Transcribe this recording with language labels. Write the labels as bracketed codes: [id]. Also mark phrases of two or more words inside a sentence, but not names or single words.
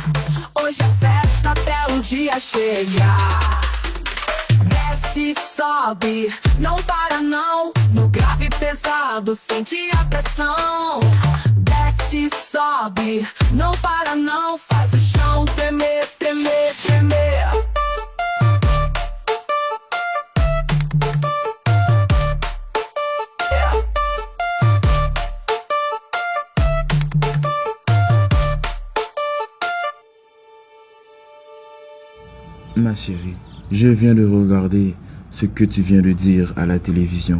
[pt] Hoje é festa até o dia chegar. Desce, sobe, não para não. No grave pesado, sente a pressão. Desce, sobe, não para não. Faz o chão tremer, tremer, tremer. [fr] Ma chérie, je viens de regarder ce que tu viens de dire à la télévision.